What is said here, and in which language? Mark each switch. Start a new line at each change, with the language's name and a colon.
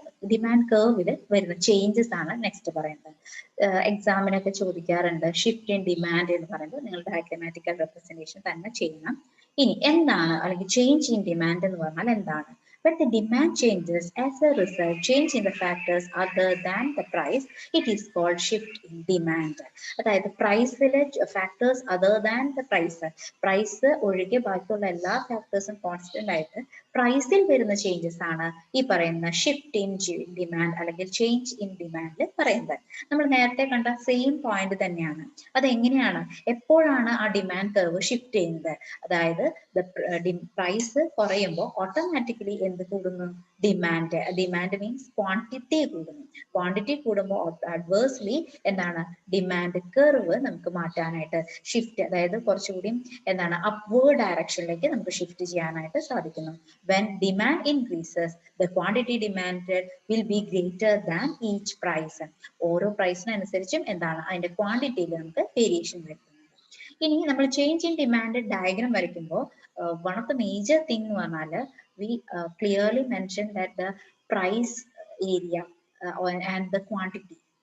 Malayalam: Demand കർവിൽ വരുന്ന changes ആണ് നെക്സ്റ്റ് പറയുന്നത്. എക്സാമിനൊക്കെ ചോദിക്കാറുണ്ട് ഷിഫ്റ്റ് ഇൻ ഡിമാൻഡ് എന്ന് പറയുമ്പോൾ നിങ്ങൾ ഡയഗ്രാമാറ്റിക്കൽ റെപ്രസെന്റേഷൻ തന്നെ ചെയ്യണം. ഇനി എന്താണ് അല്ലെങ്കിൽ ചേഞ്ച് ഇൻ ഡിമാൻഡ് എന്ന് പറഞ്ഞാൽ എന്താണ്?
English: When the demand changes as a result change in the factors other than the price, it is called shift in demand.
Malayalam: അതായത് പ്രൈസിലെ factors
English: other than the price
Malayalam: ഒഴികെ ബാക്കിയുള്ള എല്ലാ ഫാക്ടേഴ്സും കോൺസ്റ്റന്റ് ആയിട്ട് പ്രൈസിൽ വരുന്ന ചേഞ്ചസ് ആണ് ഈ പറയുന്ന ഷിഫ്റ്റ് ഇൻ ഡിമാൻഡ് അല്ലെങ്കിൽ ചേഞ്ച് ഇൻ ഡിമാൻഡിൽ പറയുന്നത്. നമ്മൾ നേരത്തെ കണ്ട സെയിം പോയിന്റ് തന്നെയാണ്. അതെങ്ങനെയാണ്, എപ്പോഴാണ് ആ ഡിമാൻഡ് കർവ് ഷിഫ്റ്റ് ചെയ്യുന്നത്? അതായത് പ്രൈസ് കുറയുമ്പോൾ ഓട്ടോമാറ്റിക്കലി എന്ത് കൂടുന്നു? ഡിമാൻഡ് മീൻസ് ക്വാണ്ടിറ്റി കൂടുന്നു. ക്വാണ്ടിറ്റി കൂടുമ്പോൾ അഡ്വേഴ്സ്ലി എന്താണ്? ഡിമാൻഡ് കർവ് നമുക്ക് മാറ്റാനായിട്ട് ഷിഫ്റ്റ്, അതായത് കുറച്ചുകൂടി എന്താണ് അപ്വേർഡ് ഡയറക്ഷനിലേക്ക് നമുക്ക് ഷിഫ്റ്റ് ചെയ്യാനായിട്ട് സാധിക്കുന്നു.
English: When demand increases, the quantity demanded will be greater than each price.
Malayalam: ഓരോ പ്രൈസിനനുസരിച്ചും എന്താണ് അതിന്റെ ക്വാണ്ടിറ്റിയിൽ നമുക്ക് വേരിയേഷൻ വരുത്തുന്നത്. ഇനി നമ്മൾ ചേഞ്ച് ഇൻ ഡിമാൻഡ് ഡയഗ്രാം വരയ്ക്കുമ്പോൾ
English: one of the major thing
Malayalam: എന്ന് പറഞ്ഞാൽ
English: we clearly mentioned that the price area and the quantity.